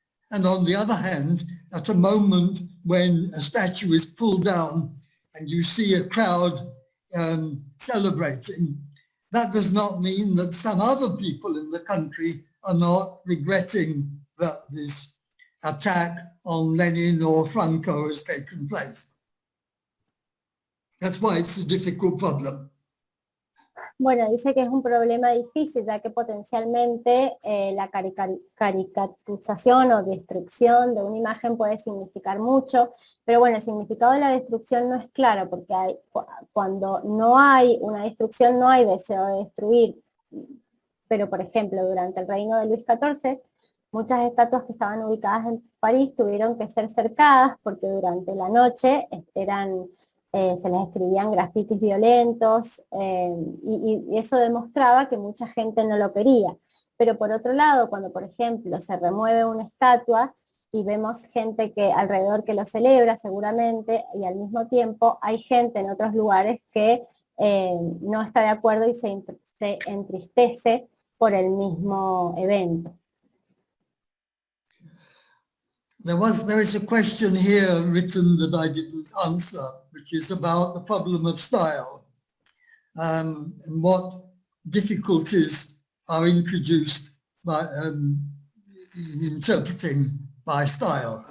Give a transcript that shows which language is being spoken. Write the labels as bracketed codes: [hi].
[en] And on the other hand, at a moment when a statue is pulled down and you see a crowd celebrating, that does not mean that some other people in the country are not regretting that this attack on Lenin or Franco has taken place. That's why it's a difficult problem. [es] Bueno, dice que es un problema difícil, ya que potencialmente la caricaturización o destrucción de una imagen puede significar mucho, pero bueno, el significado de la destrucción no es claro, porque cuando no hay una destrucción no hay deseo de destruir. Pero por ejemplo, durante el reino de Luis XIV Muchas estatuas que estaban ubicadas en París tuvieron que ser cercadas porque durante la noche se les escribían grafitis violentos, y eso demostraba que mucha gente no lo quería. Pero por otro lado, cuando por ejemplo se remueve una estatua y vemos gente que alrededor que lo celebra seguramente, y al mismo tiempo hay gente en otros lugares que no está de acuerdo y se entristece por el mismo evento. [en] There is a question here written that I didn't answer, which is about the problem of style, and what difficulties are introduced by in interpreting by style.